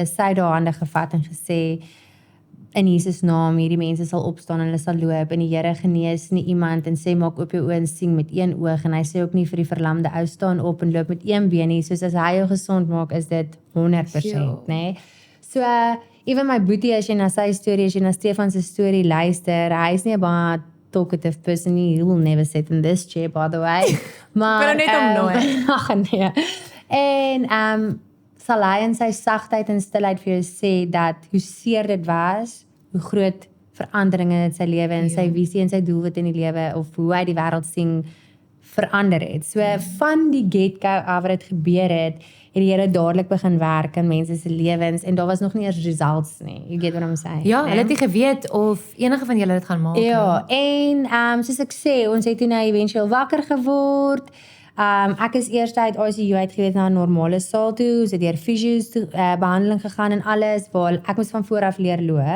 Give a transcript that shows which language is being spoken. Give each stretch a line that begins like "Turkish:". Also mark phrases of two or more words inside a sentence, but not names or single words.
Afrikaans: Sy het haar hande gevat en gesê in Jesus naam, hierdie mense sal opstaan en hulle sal loop en die Here genees nie iemand en sê maak oop jou oë en sien met een oog en hy sê ook nie vir die verlamde ou staan op en loop met een been nie, soos as hy jou gesond maak is dit 100%, nê? So even my boetie as jy na sy storie, as jy na Stefan se storie luister, hy is nie 'n baie
English: talkative person
Afrikaans: nie,
English: he will never sit in this chair by the way.
Afrikaans: Maar net om nooit. Ag nee. En sal hy in sy sagtheid en stilheid vir jou sê dat hoe seer dit was, hoe groot veranderinge in sy lewe en sy visie en sy doelwit in die lewe of hoe hy die wêreld sien verander het. So van die get-go af wat dit gebeur het die Here dadelik begin werk in mense se lewens en daar was nog nie eers results nie.
English: You get what I'm saying?
Afrikaans: Ja, hulle het nie geweet of enige van julle dit gaan maak nie. Ja, en soos ek sê, ons het toe nou eventueel wakker geword. Ek is eers uit ICU uitgewees na 'n normale saal toe, ons het deur fisios behandeling gegaan en alles, waar ek moes van voor af leer loop.